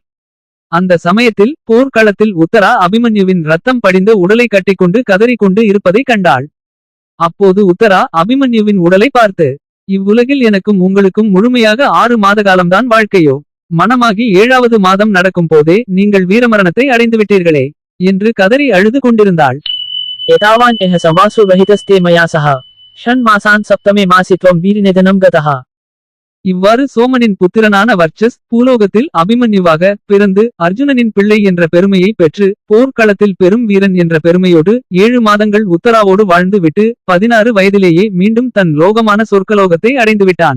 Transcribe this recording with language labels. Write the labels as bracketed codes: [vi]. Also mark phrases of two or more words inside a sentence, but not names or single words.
[ta] அந்த சமயத்தில் போர்க்களத்தில் உத்தரா அபிமன்யுவின் ரத்தம் படிந்த உடலை கட்டிக்கொண்டு கதறிக்கொண்டு இருப்பதை கண்டாள். அப்போது உத்தரா அபிமன்யுவின் உடலை பார்த்து, இவ்வுலகில் எனக்கும் உங்களுக்கும் முழுமையாக 6 மாத காலம்தான் வாழ்க்கையோ. மனமாகி 7வது மாதம் நடக்கும் போதே நீங்கள் வீரமரணத்தை அடைந்துவிட்டீர்களே என்று கதறி அழுது கொண்டிருந்தாள். [sa] एतावान् एह संवासो रहितस्ते मया सह षण्मासान् सप्तमे मासि त्वं वीरनिधनं गतः. [ta] இவ்வாறு சோமனின் புத்திரனான வர்ச்சஸ் பூலோகத்தில் அபிமன்யுவாக பிறந்து அர்ஜுனனின் பிள்ளை என்ற பெருமையை பெற்று போர்க்களத்தில் பெரும் வீரன் என்ற பெருமையோடு 7 மாதங்கள் உத்தராவோடு வாழ்ந்து விட்டு 16 வயதிலேயே மீண்டும் தன் லோகமான சொர்க்கலோகத்தை அடைந்துவிட்டான்.